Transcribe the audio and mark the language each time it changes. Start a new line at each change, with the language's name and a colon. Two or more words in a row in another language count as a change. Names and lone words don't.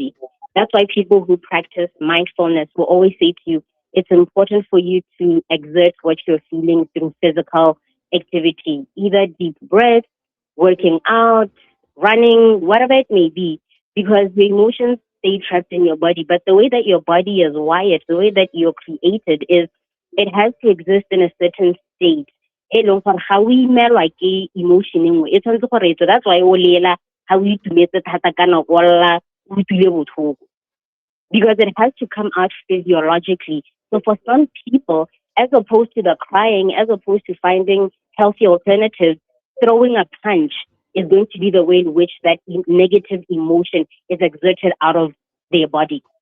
English: That's why people who practice mindfulness will always say to you, it's important for you to exert what you're feeling through physical activity, either deep breath, working out, running, whatever it may be, because the emotions stay trapped in your body. But the way that your body is wired, the way that you're created is it has to exist in a certain state.
Tswana: E leng gore ga o imelwa ke emotion e nngwe e tshwanetse gore etso
English: that's why
Tswana: o lela ga o itumetse thata ka nako o lla o utlwile botlhoko
English: because it has to come out physiologically. So for some people, as opposed to the crying, as opposed to finding healthy alternatives, throwing a punch is going to be the way in which that negative emotion is exerted out of their body.